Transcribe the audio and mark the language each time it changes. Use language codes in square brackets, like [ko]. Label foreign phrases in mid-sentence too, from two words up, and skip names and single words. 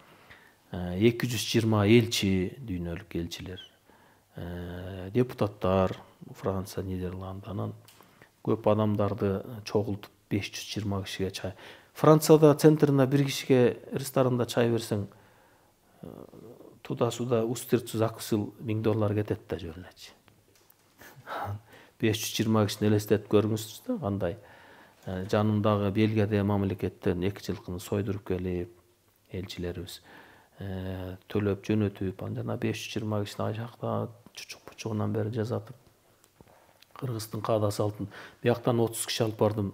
[ky] 220 элчи, дүйнөлүк элчилер, депутаттар, Франция, Нидерланд, анан көп адамдарды чогултуп 520 кишиге чай. Францияда центрина бир кишиге ресторанда чай берсең, [ru] туда-суда устриц закусил [ky] $1000 кетет да жөнүнөчү. 520 кишини элестетип көрүңүзчү да кандай. Жанымдагы Бельгияда мамлекеттен 2 жылкыны сойдуруп келип, элчилерибиз төлөп жөнөтүп, жана 520 кишини ачакта чучук-пучугунан бери жазатып, Кыргыздын каада салтын бияктан 30 киши алып бардым.